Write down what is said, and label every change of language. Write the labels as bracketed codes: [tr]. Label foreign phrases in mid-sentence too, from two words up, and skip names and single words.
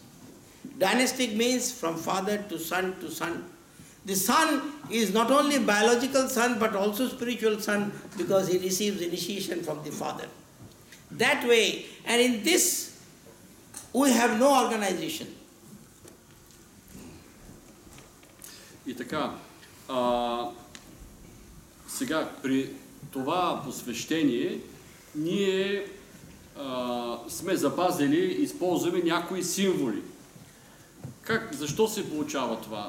[en] Dynastic means from father to son to son. The son is not only biological son but also spiritual son, because he receives initiation from the father. That way, and in this we have no organization. [bg] И така, сега при това посвещение ние сме запазили, използваме някои символи. Защо се получава това?